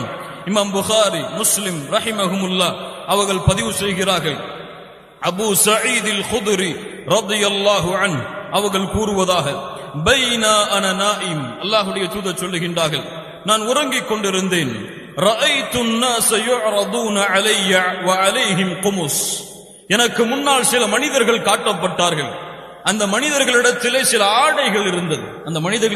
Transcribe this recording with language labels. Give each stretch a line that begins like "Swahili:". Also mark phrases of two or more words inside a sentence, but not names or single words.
Tamil: இமாம் புகாரி, முஸ்லிம் ரஹிமஹுமுல்லாஹ் அவர்கள் பதிவு செய்கிறார்கள். அபூ சயீத் அல் குத்ரி
Arabic: رضي الله عنه
Tamil: அவர்கள் கூறுவதாக,
Arabic: بينا أنا نائم,
Tamil: அல்லாஹ்வுடைய தூதர் சொல்லுகின்றார்கள், நான் உறங்கிக் கொண்டிருந்தேன்.
Arabic: ரஅய்து الناس يعرضون علي وعليهم قمص,
Tamil: எனக்கு முன்னால் சில மனிதர்கள் காட்டப்பட்டார்கள். அந்த மனிதர்களிடத்திலே சில ஆடைகள் இருந்தது. அந்த மனிதர்களிடம்